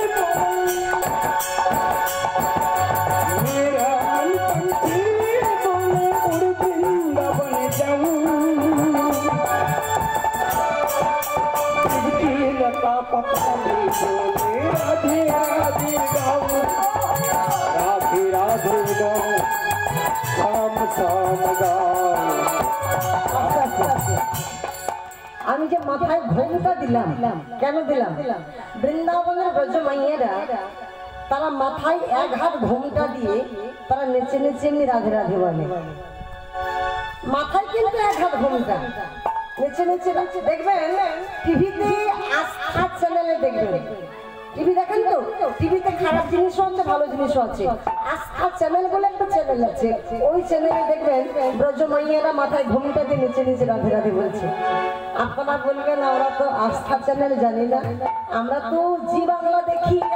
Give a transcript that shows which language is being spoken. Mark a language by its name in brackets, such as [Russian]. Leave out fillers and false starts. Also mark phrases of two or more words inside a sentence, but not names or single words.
[Hindi] मेरा मन पंछी बोले उड़ वृंदावन जाऊं इसकी लता पकड़ी बोले राधे राधे गाऊं राधे राधे गाऊं शाम शाम गाऊं [Bangla] আমি যে মাথায় ঘোমটা দিলাম কেন দিলাম বৃন্দাবনের ব্রজ মাইয়েরা তারা মাথায় এক হাত ঘোমটা দিয়ে তারা নেচে নেচে এমনি রাধে রাধে বলে মাথায় কিন্তু এক হাত ঘোমটা নেচে নেচে দেখবেন টিভিতে আস্থা চ্যানেলে দেখবেন টিভি দেখেন তো টিভিতে খারাপ জিনিসও আছে ভালো জিনিসও আছে আস্থা চ্যানেল বলে একটা চ্যানেল আছে ওই চ্যানেলে দেখবেন ব্রজ মাইয়েরা মাথায় ঘোমটা দিয়ে নিচে নিচে রাধে রাধে বলছে আপনারা বলবেন আমরা তো আস্থা চ্যানেল জানি না আমরা তো জি বাংলা দেখি